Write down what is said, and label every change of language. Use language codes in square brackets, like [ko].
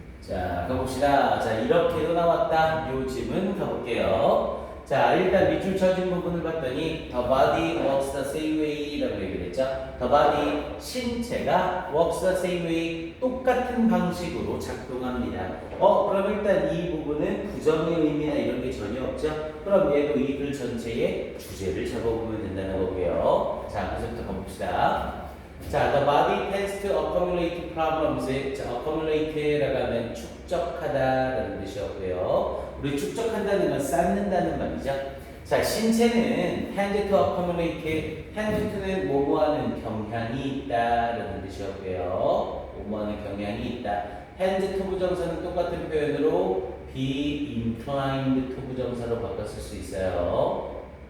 [ko] 자, 가봅시다. 자, 이렇게도 나왔다. 요 질문 가볼게요. 자, 일단 밑줄 쳐진 부분을 봤더니 [en] the body works the same way [ko] 라고 얘기를 했죠. the body, 신체가 [en] works the same way, [ko] 똑같은 방식으로 작동합니다. 그럼 일단 이 부분은 부정의 의미나 이런 게 전혀 없죠. 그럼 얘도 이 글 전체의 주제를 잡아보면 된다는 거고요. 자, 그래서부터 가봅시다. [en] 자, the body tends to accumulate problems. [ko] 자, accumulate라고 하면 축적하다라는 뜻이었고요. 우리 축적한다는 건 쌓는다는 말이죠. 자, 신체는 [en] tend to accumulate, [ko] tend to는 뭐뭐하는 경향이 있다라는 뜻이었고요. 뭐뭐하는 경향이 있다. tend to 부정사는 똑같은 표현으로 [en] be inclined to [ko] 부정사로 바꿨을 수 있어요.